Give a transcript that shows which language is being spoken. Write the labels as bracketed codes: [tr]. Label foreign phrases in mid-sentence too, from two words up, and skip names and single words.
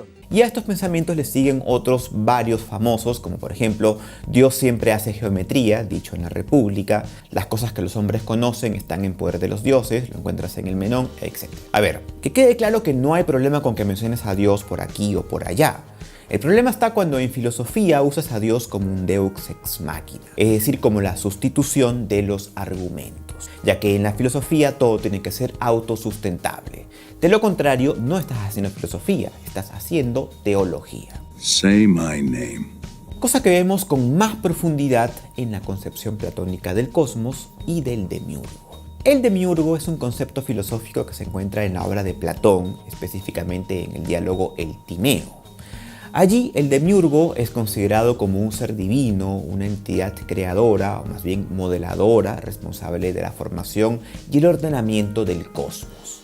[es] Y a estos pensamientos le siguen otros varios famosos, como por ejemplo, Dios siempre hace geometría, dicho en la República, las cosas que los hombres conocen están en poder de los dioses, lo encuentras en el Menón, etc. A ver, que quede claro que no hay problema con que menciones a Dios por aquí o por allá. El problema está cuando en filosofía usas a Dios como un [la] Deus ex machina, [es] es decir, como la sustitución de los argumentos, ya que en la filosofía todo tiene que ser autosustentable. De lo contrario, no estás haciendo filosofía, estás haciendo teología. [en] Say my name. [es] Cosa que vemos con más profundidad en la concepción platónica del cosmos y del demiurgo. El demiurgo es un concepto filosófico que se encuentra en la obra de Platón, específicamente en el diálogo El Timeo. Allí el demiurgo es considerado como un ser divino, una entidad creadora, o más bien modeladora, responsable de la formación y el ordenamiento del cosmos.